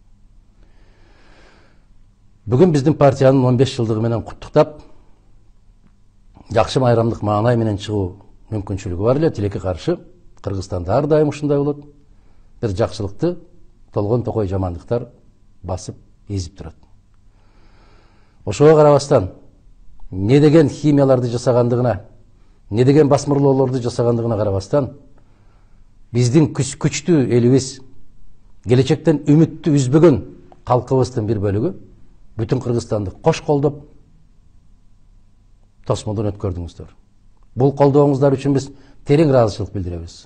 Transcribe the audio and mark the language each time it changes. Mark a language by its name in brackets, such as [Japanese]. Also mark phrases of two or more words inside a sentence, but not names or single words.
[Kyrgyz] Бүгүн биздин партиянын 15 жылдыгы менен куттуктап, жакшы майрамдык маанай менен чыгуу мүмкүнчүлүгү бар эле, тилекке каршы Кыргызстанда ар дайым ушундай болот. Бир жакшылыкты толгон токой жамандыктар басып эзип турат. Ошого карабастан, не деген химияларды жасагандыгына, не деген басмырлоолорду жасагандыгына карабастан, биздин күчтүү элибиз, келечектен үмүттү үзбөгөн калкыбыздын бир бөлүгү бүтүн Кыргызстанды кош колдоп тосмодон өткөрдүңүздөр. Бул колдооңуздар үчүн биз терең ыраазычылык билдиребиз.